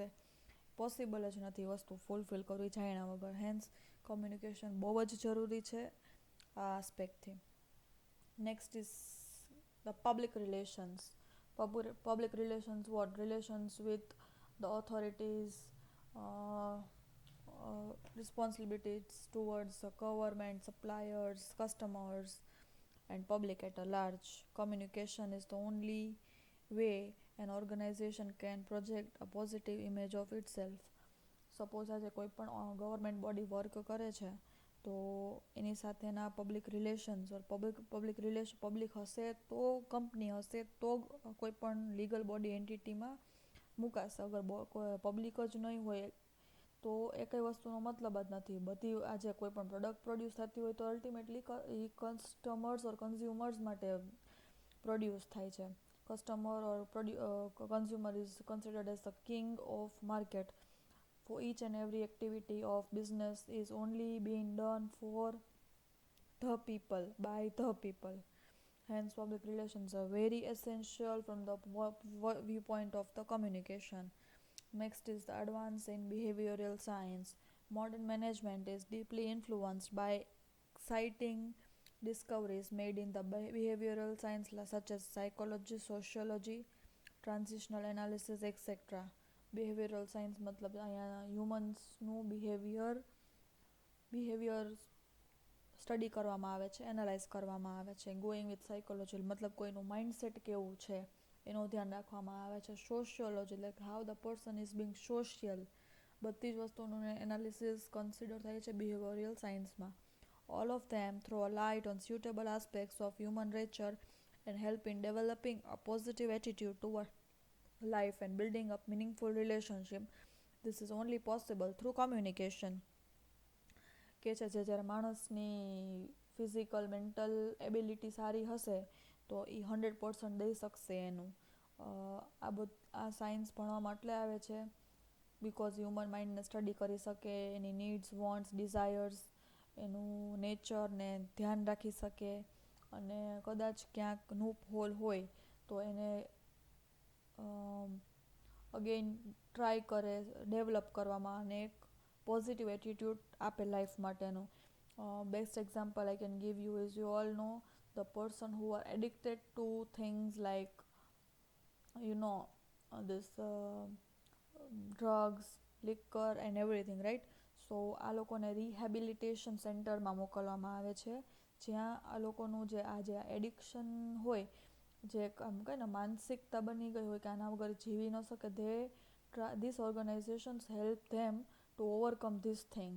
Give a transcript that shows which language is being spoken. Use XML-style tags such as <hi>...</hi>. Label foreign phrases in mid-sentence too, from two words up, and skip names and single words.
<gu>પોસિબલ જ નથી વસ્તુ ફૂલફિલ કરવી જાણ્યા વગર. હેન્સ કમ્યુનિકેશન બહુ જ જરૂરી છે આ આસ્પેક્ટથી.</gu> <en>Next is the public relations. Public relations what? Relations with the authorities, responsibilities towards the government, suppliers, customers, and public at a large. Communication is the only way an organization can project a positive image of itself.</en> <gu>સપોઝ આજે કોઈ પણ</gu> <en>government body</en> <gu>વર્ક કરે છે, તો એની સાથેના</gu> <en>public relations,</en> <gu>પબ્લિક હશે તો કંપની હશે તો કોઈ પણ</gu> <en>legal body</en> <gu>એન્ટિટીમાં મુકાશે. અગર પબ્લિક જ નહીં હોય તો એ કઈ વસ્તુનો મતલબ જ નથી. બધી આજે કોઈ પણ</gu> <en>product produce</en> <gu>થતી હોય તો અલ્ટિમેટલી એ</gu> <en>customers or consumers</en> <gu>માટે પ્રોડ્યુસ થાય છે.</gu> <en>Customer or consumer is considered as the king of market. For each and every activity of business is only being done for the people, by the people. Hence public relations are very essential from the viewpoint of the communication. Next is the advance in behavioral science. Modern management is deeply influenced by exciting discoveries made in the behavioral science such as psychology, sociology, transitional analysis, etc. behavioral science</en> <gu>મતલબ અહીંયા હ્યુમન્સનું બિહેવિયર સ્ટડી કરવામાં આવે છે, એનાલાઇઝ કરવામાં આવે છે.</gu> <en>going with psychology</en> <gu>મતલબ કોઈનું માઇન્ડસેટ કેવું છે એનું ધ્યાન રાખવામાં આવે છે.</gu> <en>sociology like how the person is being social,</en> <gu>બધી જ વસ્તુનું એનાલિસિસ કન્સિડર થાય છે</gu> <en>behavioral science. All of them throw a light on suitable aspects of human nature and help in developing a positive attitude toward life and building up meaningful relationship. This is only possible through communication.</en> <gu>કે છે જે જ્યારે માણસની</gu> <en>physical mental ability</en> <gu>સારી હશે તો એ 100% દઈ શકશે એનું. આ સાયન્સ ભણવામાં એટલે આવે છે</gu> <en>because human mind</en> <gu>સ્ટડી કરી શકે, એની</gu> <en>needs, wants, desires,</en> <gu>એનું નેચરને ધ્યાન રાખી શકે, અને કદાચ ક્યાંક</gu> <en>loop hole</en> <gu>હોય તો એને</gu> <en>again try</en> <gu>કરે ડેવલપ કરવામાં અને એક</gu> <en>positive attitude</en> <gu>આપે લાઈફ માટેનું.</gu> <en>Best example I can give you is you all know the person who are addicted to things like this drugs, liquor and everything, right?</en> <gu>સો આ લોકોને</gu> <en>rehabilitation center</en> <gu>મોકલવામાં આવે છે, જ્યાં આ લોકોનું જે એડિક્શન હોય, જે આમ કહે ને માનસિકતા બની ગઈ હોય કે આના વગર જીવી ન શકે,</gu> <en>these organizations help them to overcome these things.</en>